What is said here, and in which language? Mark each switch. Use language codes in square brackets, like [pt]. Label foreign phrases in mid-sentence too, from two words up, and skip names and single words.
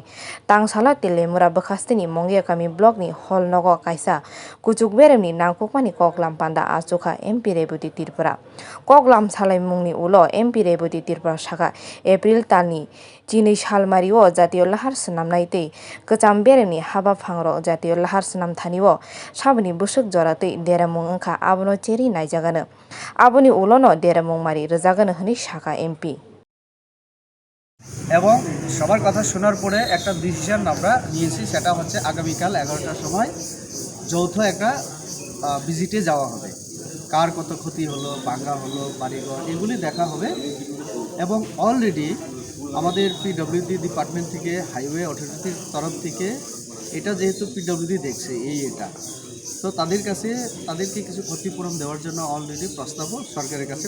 [trp] tangsala Telemora bwkhasteni Mongiakami blockni holnogo kaisa kuchuk beremni nangkukmani koklam panda achukha MP Reboti Tirpura koklam salaimungni ulo MP Reboti Tirpura saka April talni chini salmario jatiyo lahar swnamnai tei kwcham beremni habaphangrok jatiyo lahar swnamthanio sabni busuk joratei deramung wngkha abono cheri naijagano aboni ulono deramungmari rwjagano hini saka MP [bn] এবং সবার কথা শোনার পরে একটা ডিসিশন আমরা নিয়েছি সেটা হচ্ছে আগামীকাল 11টার সময় যৌথ একটা ভিজিটে যাওয়া হবে কার কত ক্ষতি হলো ভাঙা হলো বাড়িঘর এগুলি দেখা হবে এবং অলরেডি আমাদের [en] PWD department [bn] থেকে হাইওয়ে অথরিটির তরফ থেকে এটা যেহেতু পিডব্লিউডি দেখছে এটা তো তাদেরকে কিছু ক্ষতিপূরণ দেওয়ার জন্য অলরেডি প্রস্তাবও সরকারের কাছে